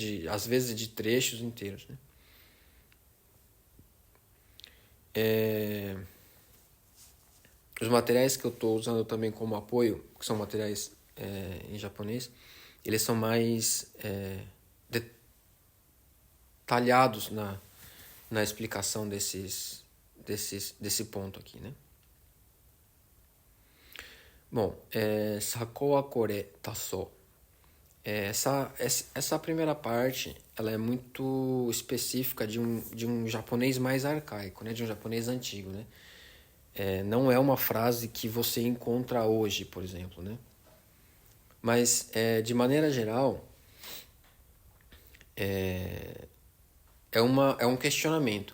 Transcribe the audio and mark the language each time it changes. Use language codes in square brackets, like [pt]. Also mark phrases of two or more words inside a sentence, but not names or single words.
[pt] Às vezes de trechos inteiros, né? Os materiais que eu estou usando também como apoio, que são materiais em japonês, eles são mais detalhados na explicação desse ponto aqui, né? Bom, Sako wa kore taso. Essa primeira parte ela é muito específica de um japonês mais arcaico, né? De um japonês antigo, né? Não é uma frase que você encontra hoje, por exemplo, né? Mas, de maneira geral, é um questionamento.